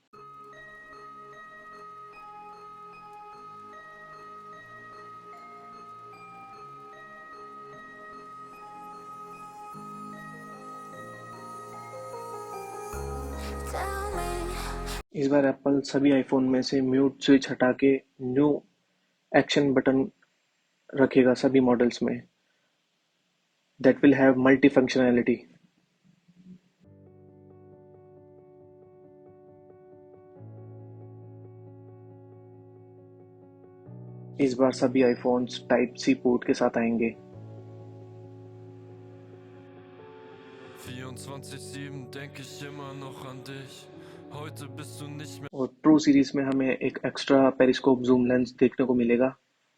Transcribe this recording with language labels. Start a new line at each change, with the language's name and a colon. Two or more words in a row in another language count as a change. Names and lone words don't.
Hindi: इस बार एप्पल सभी आईफोन में से म्यूट स्विच हटा के
English: new action button
Hindi: रखेगा सभी मॉडल्स में,
English: that will have multi functionality.
Hindi: इस बार सभी आईफोन्स
English: type C port
Hindi: के साथ आएंगे।
German: 24/7 denke ich immer noch an dich. Heute bist du nicht mehr.
Hindi: और प्रो सीरीज में हमें एक
English: extra periscope zoom lens
Hindi: देखने को मिलेगा